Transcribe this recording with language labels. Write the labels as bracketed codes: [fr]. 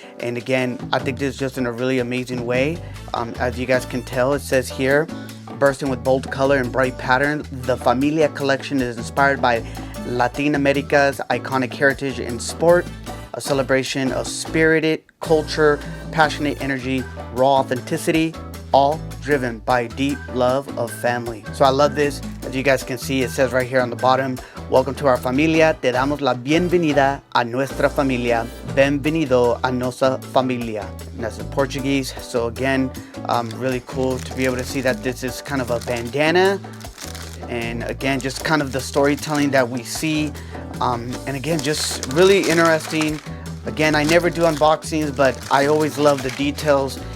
[en] And again, I think this is just in a really amazing way. As you guys can tell, it says here, bursting with bold color and bright pattern, the Familia collection is inspired by Latin America's iconic heritage in sport, a celebration of spirited culture, passionate energy, raw authenticity, all driven by deep love of family. So I love this. As you guys can see, it says right here on the bottom, welcome to our familia. [es] Te damos la bienvenida a nuestra familia. Bienvenido a nuestra familia. [en] And that's in Portuguese. So again, really cool to be able to see that this is kind of a bandana. And again, just kind of the storytelling that we see. And again, just really interesting. Again, I never do unboxings, but I always love the details.